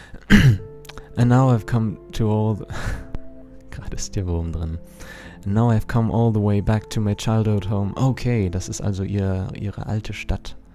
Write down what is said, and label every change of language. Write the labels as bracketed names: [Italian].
[English] And now I've come to all [German] gerade ist der Wurm drin. [English] And now I've come all the way back to my childhood home. [German] Okay, das ist also ihre alte Stadt.